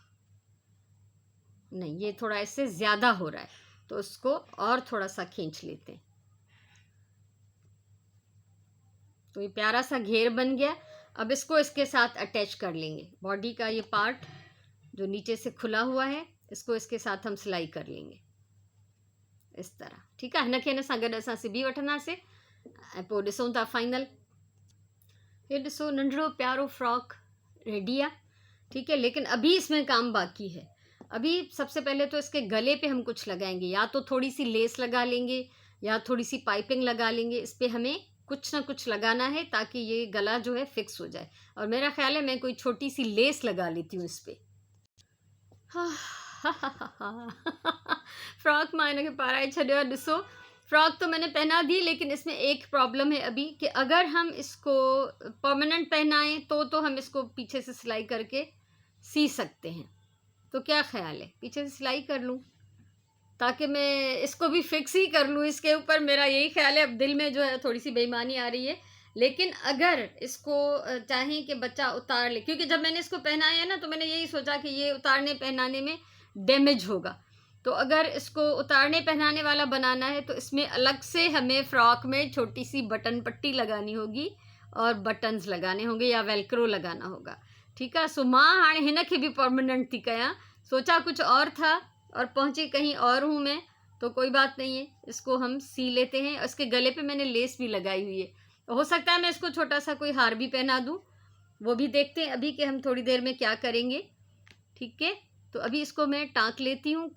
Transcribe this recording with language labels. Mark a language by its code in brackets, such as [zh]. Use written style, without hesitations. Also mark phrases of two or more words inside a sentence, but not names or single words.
[hi] नहीं, ये थोड़ा इससे ज़्यादा हो रहा है, तो उसको और थोड़ा सा खींच लेते हैं। तो ये प्यारा सा घेर बन गया। अब इसको इसके साथ अटैच कर लेंगे। बॉडी का ये पार्ट जो नीचे से खुला हुआ है, इसको इसके साथ हम सिलाई कर लेंगे इस तरह। ठीक है, [sd] हिनखे हिन सां गॾु असां सिबी वठंदासीं ऐं पोइ ॾिसूं था फाइनल। ये ॾिसो, नंढड़ो प्यारो फ्रॉक रेडी आहे। [hi] ठीक है, लेकिन अभी इसमें काम बाकी है। अभी सबसे पहले तो इसके गले पे हम कुछ लगाएंगे, या तो थोड़ी सी लेस लगा लेंगे या थोड़ी सी पाइपिंग लगा लेंगे। इस पर हमें कुछ ना कुछ लगाना है ताकि ये गला जो है फिक्स हो जाए। और मेरा ख्याल है मैं कोई छोटी सी लेस लगा लेती हूँ इस पर। [sd] फ्रॉक मां हिनखे पाराए छॾियो आहे। ॾिसो, [hi] फ्रॉक तो मैंने पहना दी, लेकिन इसमें एक प्रॉब्लम है अभी कि अगर हम इसको परमानेंट पहनाएं तो हम इसको पीछे से सिलाई करके सी सकते हैं। तो क्या ख्याल है, पीछे से सिलाई कर लूं ताकि मैं इसको भी फिक्स ही कर लूं इसके ऊपर। मेरा यही ख्याल है। अब दिल में जो है थोड़ी सी बेईमानी आ रही है, लेकिन अगर इसको चाहें कि बच्चा उतार ले, क्योंकि जब मैंने इसको पहनाया है ना, तो मैंने यही सोचा कि ये उतारने पहनाने में डैमेज होगा। तो अगर इसको उतारने पहनाने वाला बनाना है तो इसमें अलग से हमें फ्रॉक में छोटी सी बटन पट्टी लगानी होगी और बटन्स लगाने होंगे या वेलक्रो लगाना होगा। ठीक है, [sd] सो मां हाणे हिनखे भी परमानेंट थी कयां। [hi] सोचा कुछ और था और पहुंची कहीं और हूँ मैं। तो कोई बात नहीं है, इसको हम सी लेते हैं। इसके गले पे मैंने लेस भी लगाई हुई है। हो सकता है मैं इसको छोटा सा कोई हार भी पहना दूं, वो भी देखते हैं अभी कि हम थोड़ी देर में क्या करेंगे। ठीक है, तो अभी इसको मैं टाँक लेती हूँ।